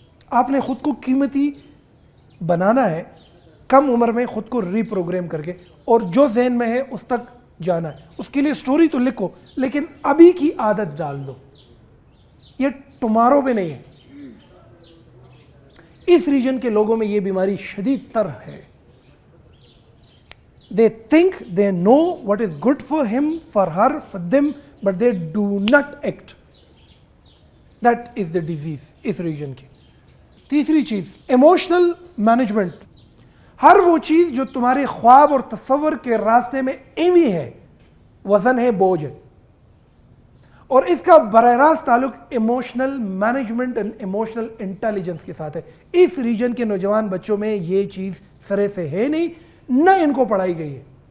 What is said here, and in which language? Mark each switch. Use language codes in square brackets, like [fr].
[ur] آپ نے خود کو قیمتی بنانا ہے, کم عمر میں خود کو ری پروگرام کر کے, اور جو ذہن میں ہے اس تک جانا ہے. اس کے لیے اسٹوری تو لکھو, لیکن ابھی کی عادت ڈال دو, یہ ٹمارو پہ نہیں ہے. اس ریجن کے لوگوں میں یہ بیماری شدید تر ہے. [en] They think they know what is good for him, for her, for them, but they do not act. That is the disease [ur] اس region کی. تیسری چیز, ایموشنل مینجمنٹ. ہر وہ چیز جو تمہارے خواب اور تصور کے راستے میں ایوی ہے, وزن ہے, بوجھ ہے, اور اس کا براہ راست تعلق emotional management and emotional intelligence کے ساتھ ہے. اس ریجن کے نوجوان بچوں میں یہ چیز سرے سے ہے نہیں, نہ ان کو پڑھائی گئی ہے.